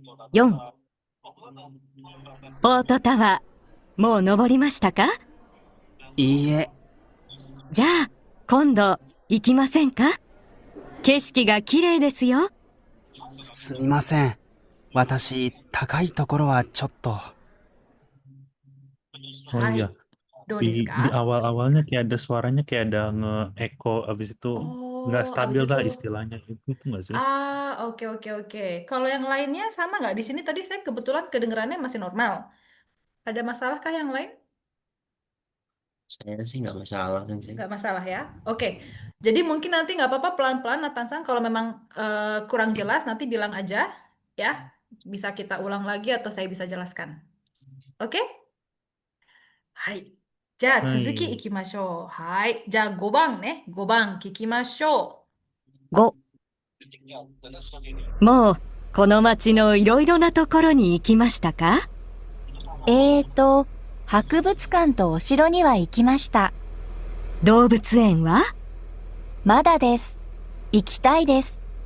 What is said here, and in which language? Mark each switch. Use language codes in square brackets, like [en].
[ja] 4、ポートタワー、もう登りましたか？いいえ、じゃあ、今度行きませんか？景色が綺麗ですよ。すみません。私、高いところはちょっと。 Oh Hai, [id] iya, do di [ja] desu ka? [id] awal-awalnya kayak ada suaranya kayak ada nge-echo, abis itu nggak Oh, stabil abis lah itu. istilahnya. Itu nggak sih? Oke, oke, oke. Kalau yang lainnya sama nggak? Di sini tadi saya kebetulan kedengerannya masih normal. Ada masalah kah yang lain? Saya sih nggak masalah sensei. Nggak masalah ya. Oke. Jadi mungkin nanti nggak apa-apa pelan-pelan Nathan-san kalau memang kurang jelas nanti bilang aja ya. Bisa kita ulang lagi atau saya bisa jelaskan. Oke? Hai. [ja] じゃあ続きいきましょう。はい。じゃあ5番ね。5番聞きましょ 5、もうこの街のいろいろなところに行きましたか？博物館とお城には行きました。動物園は？まだです。行きたいです。